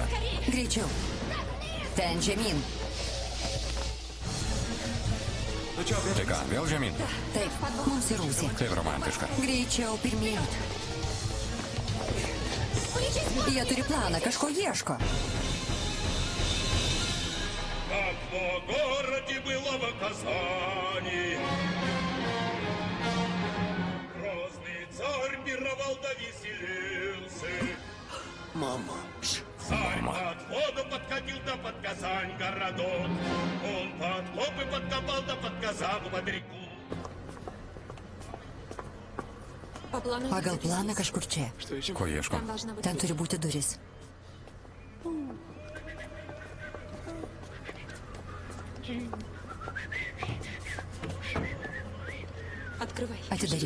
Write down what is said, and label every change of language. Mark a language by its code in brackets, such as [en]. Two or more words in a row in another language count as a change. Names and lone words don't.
[lt] Greičiau. Ten žemyn. Tai ką, vėl žemyn? Taip, mums į Rūsį. Kaip romantiška. Greičiau, pirmyn. Jie turi planą, kažko ieško. [ru] Как в городе было в Казани. Грозный царь пировал да веселился. Мама. Царь под воду подходил, да под Казань городок. Он подкопы подкопал, да под Казань под реку. [lt] Pagal planą kažkur čia. Ko ieškom? Ten turi būti duris. Atidaryk.